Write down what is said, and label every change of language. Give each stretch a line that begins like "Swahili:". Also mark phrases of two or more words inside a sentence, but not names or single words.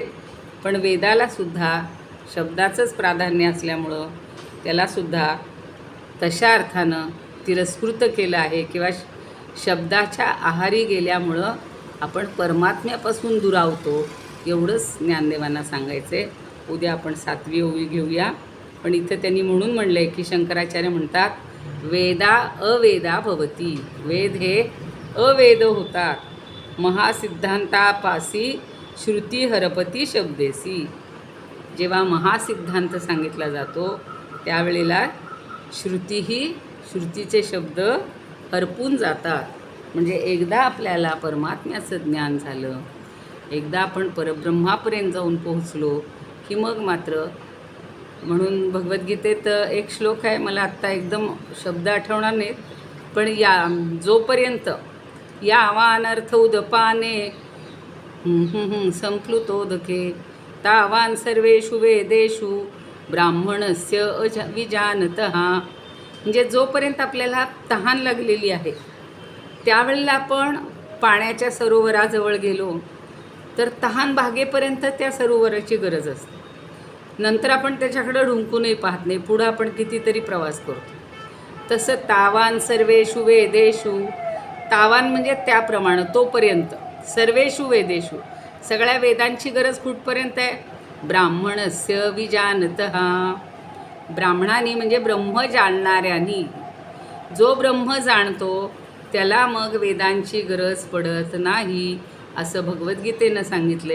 Marathi: पण वेदालासुद्धा शब्दाचंच प्राधान्य असल्यामुळं त्यालासुद्धा तशा अर्थानं तिरस्कृत केलं आहे किंवा शब्दाच्या आहारी गेल्यामुळं आपण परमात्म्यापासून दुरावतो. एवढंच ज्ञानदेवांना सांगायचं आहे. उद्या आपण 7वी ओवी घेऊया. पण इथं त्यांनी म्हणून म्हणलं आहे की शंकराचार्य म्हणतात
Sanskrit: वेदा अवेदा भवती.
Marathi: वेद हे अवेद होतात. महासिद्धांतापासी श्रुती हरपती शब्देसी. जेव्हा महासिद्धांत सांगितला जातो त्यावेळेला श्रुतीचे शब्द हरपून जातात. म्हणजे एकदा आपल्याला परमात्म्याचं ज्ञान झालं, एकदा आपण परब्रह्मापर्यंत जाऊन पोहोचलो की मग मात्र म्हणून भगवद्गीतेत एक श्लोक आहे, मला आत्ता एकदम शब्द आठवणार नाहीत, पण जोपर्यंत
Sanskrit: यावानर्थ उदपाने संप्लुतोदके तावान सर्वेषु वेदेषु ब्राह्मणस्य विजानतः.
Marathi: म्हणजे जोपर्यंत आपल्याला तहान लागलेली आहे त्यावेळेला आपण पाण्याच्या सरोवराजवळ गेलो तर तहान भागेपर्यंत त्या सरोवराची गरज असते. नंतर आपण त्याच्याकडं ढुंकूनही पाहत नाही, पुढं आपण कितीतरी प्रवास करतो. तसं
Sanskrit: तावान सर्वेषु वेदेषु,
Marathi: तावान म्हणजे त्याप्रमाणे, तोपर्यंत,
Sanskrit: सर्वेषु वेदेषु,
Marathi: सगळ्या वेदांची गरज कुठपर्यंत आहे?
Sanskrit: ब्राह्मणस्य विजानतः,
Marathi: ब्राह्मणांनी म्हणजे ब्रह्म जाणणाऱ्यांनी, जो ब्रह्म जाणतो त्याला मग वेदांची गरज पडत नाही असं भगवद्गीतेनं सांगितले.